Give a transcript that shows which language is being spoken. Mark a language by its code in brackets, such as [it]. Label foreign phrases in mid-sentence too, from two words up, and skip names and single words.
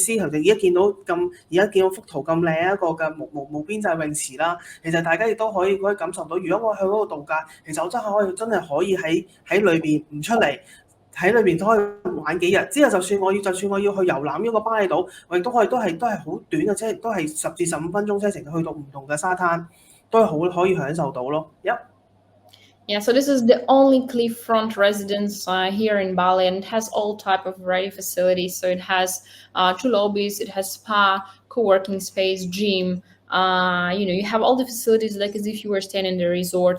[yue] 其實而家見到幅圖咁靚一個嘅無邊際泳池啦，其實大家亦都可以感受到，如果我去嗰個度假，其實我真係可以喺裏邊唔出嚟，喺裏邊都可以玩幾日。之後就算我要去遊覽呢個巴厘島，我亦都係好短嘅車，都係10至15分鐘車程去到唔同嘅沙灘，都係好可以享受到咯。 [en] Yeah, so this is the only cliffront residence here in Bali, and it has all type of variety facilities. So it has 2 lobbies, it has spa, co-working space, gym. You have all the facilities like as if you were staying in the resort.